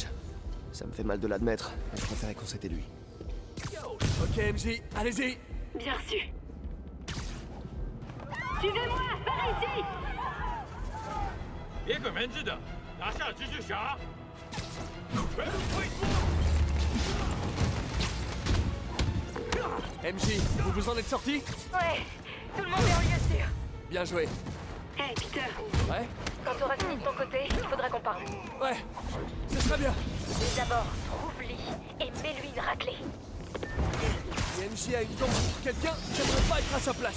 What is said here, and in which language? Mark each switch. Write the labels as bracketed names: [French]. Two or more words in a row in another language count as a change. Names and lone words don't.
[French] Ça me fait mal de l'admettre, mais je préférais qu'on c'était lui. Ok MJ, allez-y. Bien reçu. Suivez-moi, par ici. [Chinese] 别给门子的，拿下蜘蛛侠！全部退出！ [French] MJ, vous vous en êtes sorti? Ouais, tout le monde est en lieu sûr. Bien joué. Hey, Peter. Ouais? Quand t'auras fini de ton côté, il faudra qu'on parle. Ouais, ce serait bien. Mais d'abord, trouve-Lee et mets-lui une raclée. Si MJ a une tombe pour quelqu'un, j'aimerais pas être à sa place.